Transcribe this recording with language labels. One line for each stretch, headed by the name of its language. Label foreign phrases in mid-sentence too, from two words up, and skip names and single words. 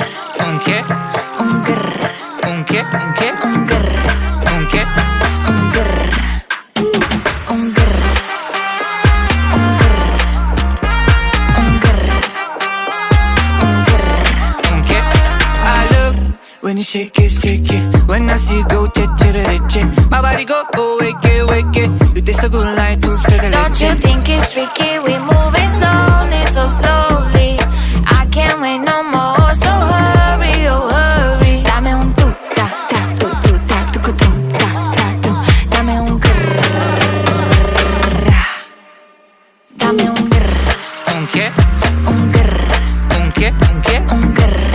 Spanish: Un che? Un grr. Un che? Un che? Un grr. Un che? Un grr. Un grr. Un grr. Un grr. Un grr. Un che?
English: I look when you shake it. When I see you go, che. My body go, wake it. You taste so good like
Spanish: dulce de
English: Don't you
Spanish: leche.
English: think it's tricky? We moving slowly, so slowly. I can't wait no more, so hurry, oh hurry.
Spanish: Dame un tu, ta, ta, tu, ta, tu, ta, tu. Dame un grrr. Dame un grrr. Un che? Un grrr. Un che? Un che? Un grrr.